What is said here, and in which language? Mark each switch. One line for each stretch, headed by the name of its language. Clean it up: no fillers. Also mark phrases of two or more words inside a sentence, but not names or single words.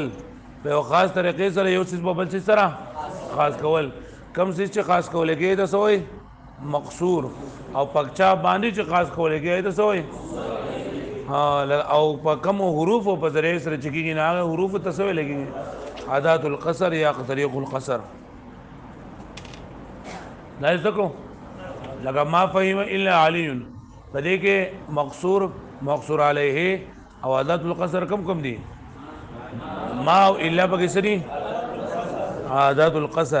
Pashto: په یو خاص طریقې سره یو څیز په بل څیز سره خاص کول. کم څیز چې خاص کولی کېږي ته څه وایي؟ مقصور. او په چا باندې چې خاص کولی کېږي ته څه وایي؟ او په کمو حروفو په ذریعې سره چې کېږي نو هغه حروفو ته څه ویلی کېږي؟
Arabic: ادات القصر یا طریق القصر.
Pashto: دا یې زده کړو. لکه
Arabic: ما فهم الا علی،
Pashto: په دې کې مقصور،
Arabic: مقصور علیه
Pashto: او
Arabic: ادات القصر
Pashto: کم کم دي؟ ما او الا پکې څه دي؟
Arabic: ادات القصر.